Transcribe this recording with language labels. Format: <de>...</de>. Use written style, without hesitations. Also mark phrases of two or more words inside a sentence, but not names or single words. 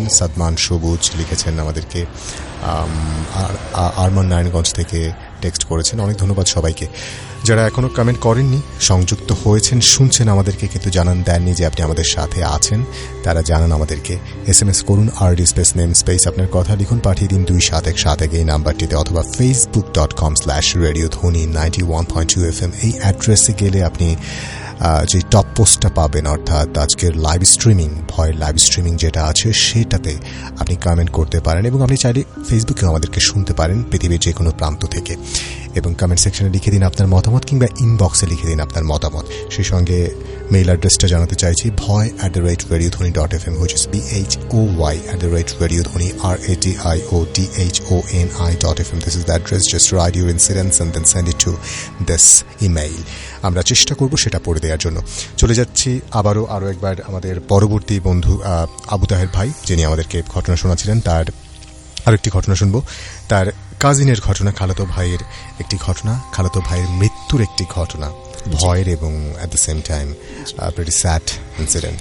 <bn>সাদমান সবুজ লিখেছেন আমাদেরকে, আরমান নারায়ণগঞ্জ থেকে টেক্সট করেছেন। অনেক ধন্যবাদ সবাইকে। যারা এখনও কমেন্ট করেননি, সংযুক্ত হয়েছেন, শুনছেন আমাদেরকে কিন্তু দেননি যে আপনি আমাদের সাথে আছেন, তারা জানান আমাদেরকে। SMS করুন</bn> <en>RD space name space</en> <bn>আপনার কথা লিখুন, পাঠিয়ে দিন 2717 এই নাম্বারটিতে, অথবা facebook.com/radiodhoni 91.2 FM এই অ্যাড্রেসে গেলে আপনি যে</bn> <en>top post</en> <bn>পাবেন, অর্থাৎ আজকের</bn> <en>live streaming,</en> <bn>ভয়ের</bn> <en>live streaming</en> <bn>যেটা আছে সেটাতে আপনি কমেন্ট করতে পারেন, এবং আপনি চাইলে ফেসবুকেও আমাদেরকে শুনতে পারেন পৃথিবীর যে কোনো প্রান্ত থেকে, এবং</bn> <en>comment section</en> <bn>লিখে দিন আপনার মতামত, কিংবা ইনবক্সে লিখে দিন আপনার মতামত। সেই সঙ্গে মেইল অ্যাড্রেসটা জানাতে চাইছি, bhoy@radiodhoni.fm,</bn> <en>which is BHOY@radiodhoni RADIODHONI.fm. This is the address. Just write your incidents and then send it to this email.</en> <bn>আমরা চেষ্টা করব সেটা পড়ে দেওয়ার জন্য। চলে যাচ্ছি আরও একবার আমাদের পরবর্তী বন্ধু আবু তাহের ভাই, যিনি আমাদেরকে ঘটনা শোনাচ্ছিলেন, তার আরেকটি ঘটনা শুনবো, তার কাজিনের ঘটনা, খালাতো ভাইয়ের একটি ঘটনা, খালাতো ভাইয়ের মৃত্যুর একটি ঘটনা, ভয়ের এবং</bn> <en>at the same time very sad incident.</en>